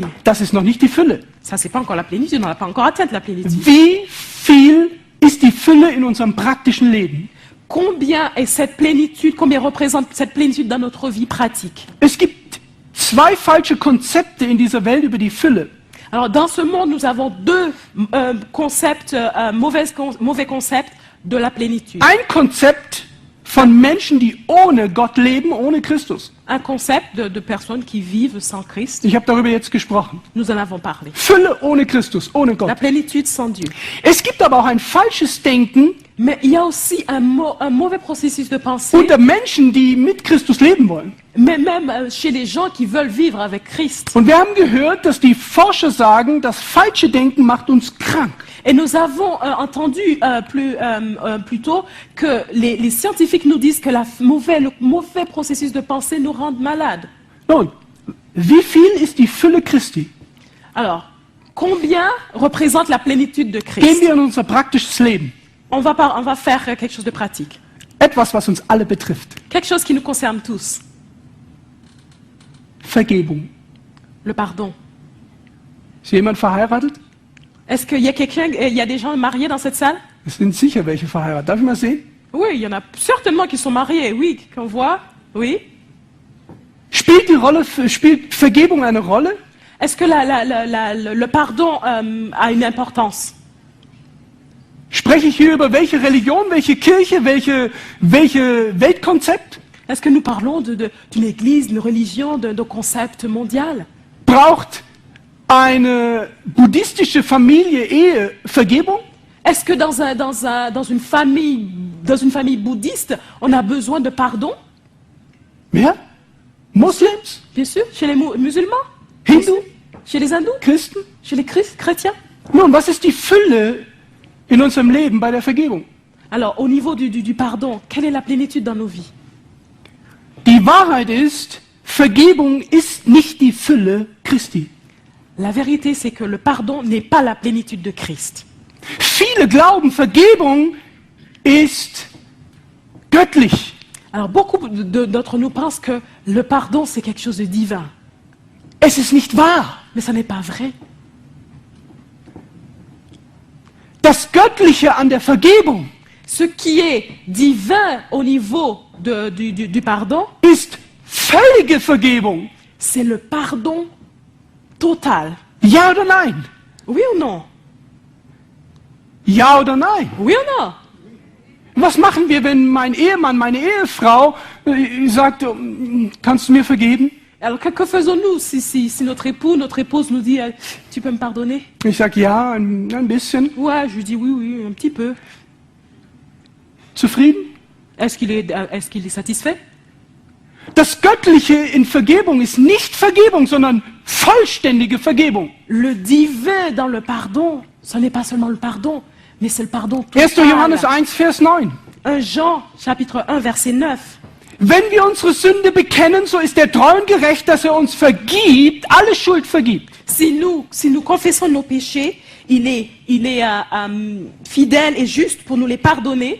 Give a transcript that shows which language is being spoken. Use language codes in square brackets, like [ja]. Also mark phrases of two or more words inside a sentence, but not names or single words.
[de] Das ist noch nicht die Fülle. [fr] Ça, c'est pas encore la plénitude. On n'a pas encore atteint la plénitude. [de] Wie viel ist die Fülle in unserem praktischen Leben? [fr] Combien est cette plénitude, combien représente cette plénitude dans notre vie pratique? [de] Es gibt zwei falsche Konzepte in dieser Welt über die Fülle. [fr] Alors, dans ce monde, nous avons deux concepts, mauvais concepts de la plénitude. [de] Ein Konzept von Menschen, die ohne Gott leben, ohne Christus. [fr] Un concept de personnes qui vivent sans Christ. [de] Ich habe darüber jetzt gesprochen. [fr] Nous en avons parlé. [de] Fülle ohne Christus, ohne [fr] La [de] Gott. [fr] plénitude sans Dieu. [de] Es gibt aber auch ein falsches Denken [fr] Mais il y a aussi un mauvais processus de pensée, [de] unter Menschen, die mit Christus leben wollen. [fr] mais même chez les gens qui veulent vivre avec Christ. [de] Und wir haben gehört, dass die Forscher sagen, das falsche Denken macht uns krank. [fr] Et nous avons entendu plus tôt que les scientifiques nous disent que le mauvais processus de pensée nous rend malades. [de] Nun, wie viel ist die Fülle Christi? [fr] Alors, combien représente la plénitude de [de] Gehen [fr] Christ? [de] wir in unser praktisches Leben. [fr] On va faire quelque chose de pratique. [de] Etwas, was uns alle betrifft. [fr] Quelque chose qui nous concerne tous. [de] Vergebung. [fr] Le pardon. [de] Ist jemand verheiratet? [fr] Est-ce qu'il y a il y a des gens mariés dans cette salle? [de] Es sind sicher welche verheiratet. Darf ich mal sehen? [fr] Oui, il y en a certainement qui sont mariés, oui, qu'on voit, oui. [de] Spielt Vergebung eine Rolle? [fr] Est-ce que le pardon a une importance? [de] Spreche ich hier über welche Religion, welche Kirche, welche Weltkonzept? [fr] Est-ce que nous parlons d'une église, d'une religion, d'un concept mondial? [de] Braucht eine buddhistische Familie Ehe Vergebung? [fr] Est-ce que dans une famille bouddhiste, on a besoin de pardon? [de] Ja? Moslems? [fr] Bien sûr, chez les musulmans, [de] Hindu? [fr] chez les hindous, [de] Christen? [fr] chez les chrétiens. [de] Nun, was ist die Fülle in unserem Leben bei der Vergebung? [fr] Alors, au niveau du pardon, quelle est la plénitude dans nos vies? [de] Die Wahrheit ist, Vergebung ist nicht die Fülle Christi. [fr] La vérité, c'est que le pardon n'est pas la plénitude de Christ. [de] Viele glauben, Vergebung ist göttlich. [fr] Alors, beaucoup d'entre nous pensent que le pardon, c'est quelque chose de divin. [de] Es ist nicht wahr. [fr] Mais ça n'est pas vrai. [de] Das Göttliche an der Vergebung [fr] Ce qui est divin au niveau du pardon, [de] ist völlige Vergebung. [fr] c'est le pardon total. [de] Ja oder nein? [fr] Oui ou non? [de] Ja oder nein? [fr] Oui ou non? [de] Was machen wir, wenn mein Ehemann, meine Ehefrau sagt, kannst du mir vergeben? [fr] Alors, que faisons-nous si notre époux, notre épouse nous dit tu peux me pardonner? [de] Ich sage ja, ein bisschen. [fr] Ouais, je lui dis oui, un petit peu. [de] Zufrieden? [fr] Est-ce qu'il est satisfait? [de] Das Göttliche in Vergebung ist nicht Vergebung, sondern vollständige Vergebung. [fr] Le divin dans le pardon, ce n'est pas seulement le pardon, mais c'est le pardon 1. total. [de] Johannes 1, Vers 9. [fr] 1 Jean, chapitre 1, verset 9. [de] Wenn wir unsere Sünde bekennen, so ist er treu und gerecht, dass er uns vergibt, alle Schuld vergibt. [fr] Si nous confessons nos péchés, il est fidèle et juste pour nous les pardonner,